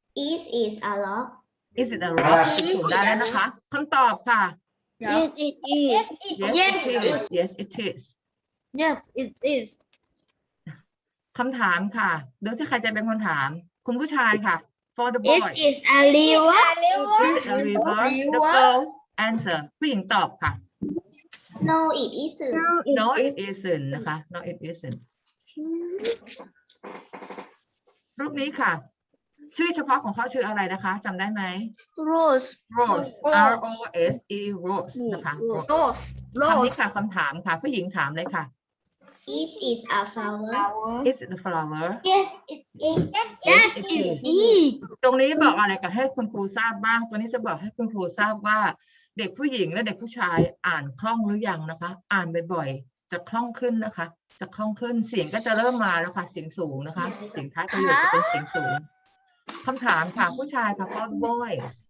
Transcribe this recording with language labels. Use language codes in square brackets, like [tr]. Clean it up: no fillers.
[en] Is it a log? Is it a rock [th] ถูกได้แล้วนะคะคำตอบค่ะ [en] Yeah. Yes, it is. Yes it is Yes it is Yes, it is. [th] คำถามค่ะดูที่ใครจะเป็นคนถาม คุณผู้ชายค่ะ [en] for the Is boy it a river? Is it a river the girl answer [th] ผู้หญิงตอบค่ะ [en] No, it isn't. No it isn't [th] นะคะ No it isn't รูปนี้ค่ะ ชื่อเฉพาะของเขาชื่ออะไรนะคะจำได้ไหม [en] Rose. Rose R O S E Rose นะคะ Rose. Rose Rose. [th] คำนี้ค่ะคำถามค่ะ ผู้หญิงถามเลยค่ะ [en] Is it a flower? Flower. Is it a flower Yes, it is. Yes, it it is. is. [th] ตรงนี้บอกอะไรกับให้คุณครูทราบบ้าง ตัวนี้จะบอกให้คุณครูทราบว่า เด็กผู้หญิงและเด็กผู้ชายอ่านคล่องหรือยังนะคะ อ่านบ่อยๆจะคล่องขึ้นนะคะ จะคล่องขึ้นเสียงก็จะเริ่มมาแล้วค่ะเสียงสูงนะคะ เสียงท้ายประโยคจะเป็นเสียงสูงคำถามค่ะผู้ชายค่ะ [en] for boys